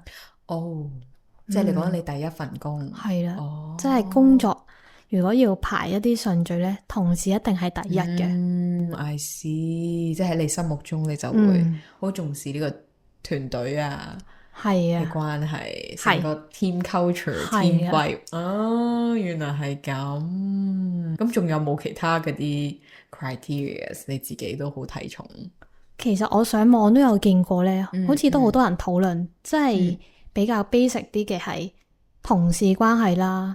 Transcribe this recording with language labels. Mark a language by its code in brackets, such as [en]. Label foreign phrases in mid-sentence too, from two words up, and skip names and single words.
[yue] 哦，即係你講緊你第一份工。係啦，哦，即係工作如果要排一啲順序呢，同事一定係第一嘅。 [en] I see， [yue] 即係喺你心目中你就會好重視呢個團隊係嘅關係，成個 [en] team culture、team vibe。 [yue] 哦，原來係咁。咁仲有冇其他嗰啲 criteria 你自己都好睇重？其實我上網都有見過呢，好似都好多人討論，即係比較 basic 啲嘅係同事關係啦。